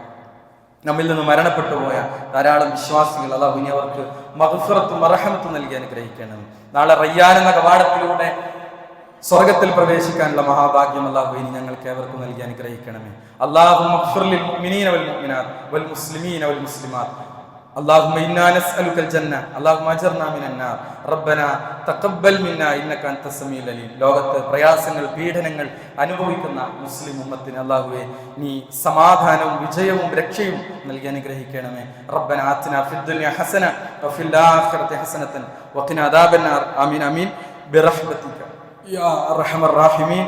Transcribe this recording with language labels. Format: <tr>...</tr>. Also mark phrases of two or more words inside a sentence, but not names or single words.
<ml>നമ്മിൽ നിന്ന് മരണപ്പെട്ടു പോയ ധാരാളം വിശ്വാസികൾ അല്ലാഹു ഇനി അവർക്ക് മഗ്ഫിറത്തും റഹ്മത്തും നൽകി അനുഗ്രഹിക്കണം. നാളെ റയ്യാൻ എന്ന കവാടത്തിലൂടെ സ്വർഗത്തിൽ പ്രവേശിക്കാനുള്ള മഹാഭാഗ്യം അല്ലാഹു ഇനി ഞങ്ങൾക്ക് ഏവർക്കും നൽകി അനുഗ്രഹിക്കണമേ.</ml> <ar>اللهم اغفر للمؤمنين والمؤمنات والمسلمين والمسلمات. اللهم إنا نسألك الجنة اللهم أجرنا من النار ربنا تقبل منا إنك أنت السميع العليم.</ar> <ml>ലോകത്ത് പ്രയാസങ്ങൾ പീഡനങ്ങൾ അനുഭവിക്കുന്ന മുസ്ലിം ഉമ്മത്തിന് അല്ലാഹുവേ നീ സമാധാനവും വിജയവും രക്ഷയും നൽകി അനുഗ്രഹിക്കണമേ.</ml> <ar>ربنا آتنا في الدنيا حسنة وفي الآخرة حسنة وقنا عذاب النار. آمين آمين برحمتك يا أرحم الراحمين.</ar>